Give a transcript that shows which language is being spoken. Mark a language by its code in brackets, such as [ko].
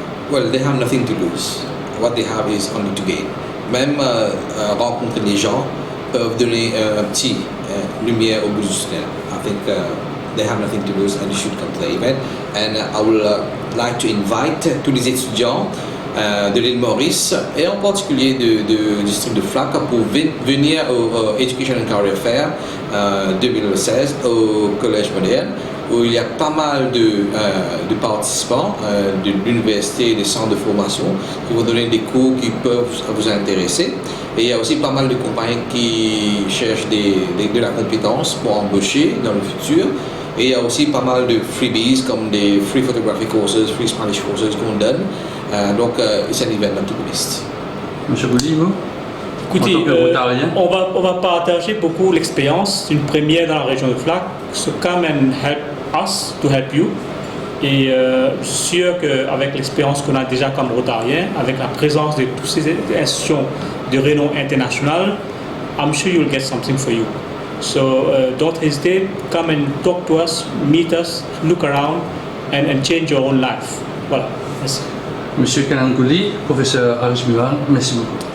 [en] Well, they have nothing to lose. What they have is only to gain. [fr] Même rencontrer les gens peuvent donner un petit lumière au bout du tunnel. [en] I think they have nothing to lose and you should come to the event. And I would like to invite [fr] tous les étudiants de l'île Maurice et en particulier du district de FLAC pour venir au Education and Career Fair 2016 au Collège moderne, où il y a pas mal de participants de l'université et des centres de formation qui vont donner des cours qui peuvent vous intéresser. Et il y a aussi pas mal de compagnies qui cherchent de la compétence pour embaucher dans le futur. Et il y a aussi pas mal de freebies comme des [en] free photography courses, free Spanish courses [fr] qu'on donne. Donc c'est un événement [en] to be missed. [fr] Monsieur Gouli, vous? Écoutez, on va partager beaucoup l'expérience, une première dans la région de FLAC. [en] So come and help us to help you. [fr] Et sûr qu'avec l'expérience qu'on a déjà comme Rotarien, avec la présence de toutes ces institutions de renom international, [en] I'm sure you'll get something for you. So don't hesitate, come and talk to us, meet us, look around and change your own life. [fr] Voilà, merci. Monsieur Kanan Gouli, professeur Arish Milan, merci beaucoup.